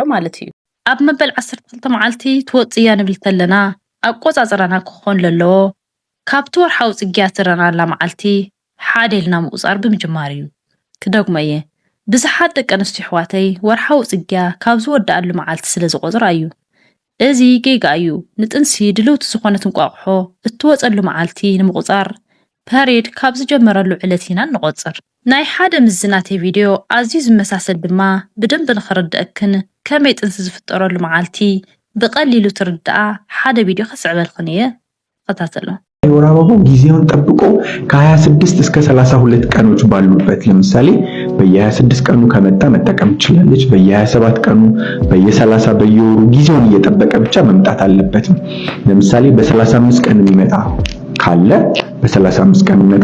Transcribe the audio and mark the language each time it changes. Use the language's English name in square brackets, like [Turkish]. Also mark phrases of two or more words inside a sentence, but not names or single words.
[Tigrinya] ማለት እዩ። ኣብ መበል 12 መዓልቲ ትወፅያ ንብል ከለና ኣቆፃፅራና ክኾን ዘለዎ ካብቲ ወርሓዊ ጽግያት ትረአናላ መዓልቲ ሓደ ኢልና ምቁፃር ብምጅማር እዩ። ክደግሞ እየ ብዙሓት ደቂ ኣንስትዮ ኣሕዋተይ ወርሓዊ ጽግያ ካብ ዝወድኣሉ መዓልቲ ስለ ዝቆፅራ እዩ። እዚ ጌጋ እዩ ንጥንሲ ድልውቲ ዝኾነት እንቋቑሖ እትወፀሉ መዓልቲ ንምቁፃር ፐሬድ ካብ ዝጀመረሉ ዕለት ኢና ንቆፅር ናይ ሓደ ምዝናተ ቪድዮ ኣዝዩ ዝመሳሰል ድማ ብደንብ ንኽርድአክን ከመይ ጥንሲ ዝፍጠረሉ መዓልቲ በቀሊሉ ትርዳአ ሓደ ቪድዮ ከስዕበልክን እየ ተከታተሉ [Amharic] የወር አበባው ጊዜውን ጠብቆ ከ26 እስከ 32 ቀኖች ባሉበት ለምሳሌ በየ26 ቀኑ ከመጣ መጠቀም ትችላለች በየ27 ቀኑ በየ30 በየወሩ ጊዜውን እየጠበቀ ብቻ መምጣት አለበት ለምሳሌ በ35 ቀን የሚመጣ ካለ በ35 ቀን የሚመጣ